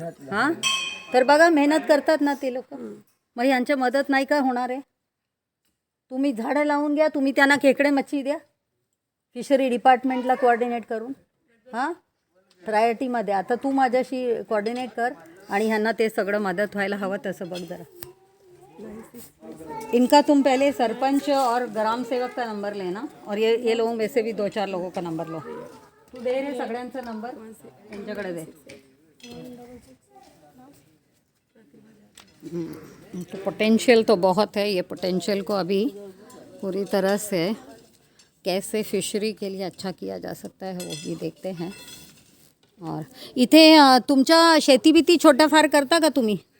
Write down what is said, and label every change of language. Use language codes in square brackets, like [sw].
[mr] हां, तर बघा मेहनत करतात ना ते लोक, मग यांच्या मदत नाही का होणार आहे? तुम्ही झाडं लावून घ्या, तुम्ही त्यांना खेकडे मच्छी द्या फिशरी डिपार्टमेंटला कोऑर्डिनेट करून. हां, प्रायोरिटीमध्ये. आता तू माझ्याशी कोऑर्डिनेट कर आणि ह्यांना ते सगळं मदत व्हायला हवं तसं बघ जरा. [hi] इनका तुम पहले सरपंच और ग्राम सेवक का नंबर लेना और ये लोगों में से भी 2-4 लोगों का नंबर लो. [mr] तू दे रे सगळ्यांचा नंबर, त्यांच्याकडे दे. [hi] तो पोटेंशियल तो बहुत है. ये पोटेंशियल को अभी पूरी तरह से कैसे फिशरी के लिए अच्छा किया जा सकता है वो भी देखते हैं. [mr] और इथे तुमच्या शेती छोटा फार करता का तुम्ही?